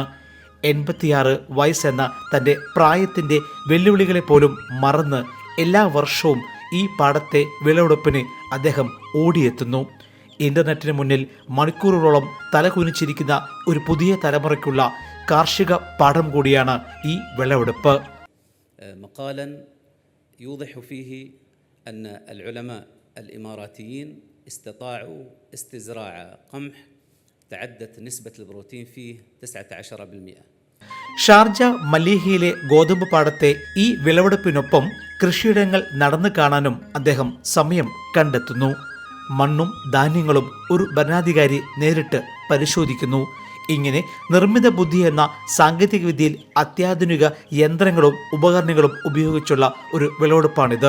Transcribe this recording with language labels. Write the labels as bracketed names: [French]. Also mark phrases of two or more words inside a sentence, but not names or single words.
[Malayalam] 86 വയസ്സെന്ന തൻ്റെ പ്രായത്തിൻ്റെ വെല്ലുവിളികളെ പോലും മറന്ന് എല്ലാ വർഷവും ഈ പാടത്തെ വിളവെടുപ്പിന് അദ്ദേഹം ഓടിയെത്തുന്നു. ഇന്റർനെറ്റിന് മുന്നിൽ മണിക്കൂറുകളോളം തലകുനിച്ചിരിക്കുന്ന ഒരു പുതിയ തലമുറയ്ക്കുള്ള കാർഷിക പാഠം കൂടിയാണ് ഈ വിളവെടുപ്പ്. [Arabic] مقالا يوضح فيه أن العلماء الإماراتيين استطاعوا استزراع قمح تعدت نسبة البروتين فيه 19%. [Malayalam] ഷാർജ മലീഹയിലെ ഗോതമ്പ് പാടത്തെ ഈ വിളവെടുപ്പിനൊപ്പം കൃഷിയിടങ്ങൾ നടന്നു കാണാനും അദ്ദേഹം സമയം കണ്ടെത്തുന്നു. മണ്ണും ധാന്യങ്ങളും ഒരു ഭരണാധികാരി നേരിട്ട് പരിശോധിക്കുന്നു. ഇങ്ങനെ നിർമ്മിത ബുദ്ധി എന്ന സാങ്കേതിക വിദ്യയിൽ അത്യാധുനിക യന്ത്രങ്ങളും ഉപകരണങ്ങളും ഉപയോഗിച്ചുള്ള ഒരു വിളവെടുപ്പാണിത്.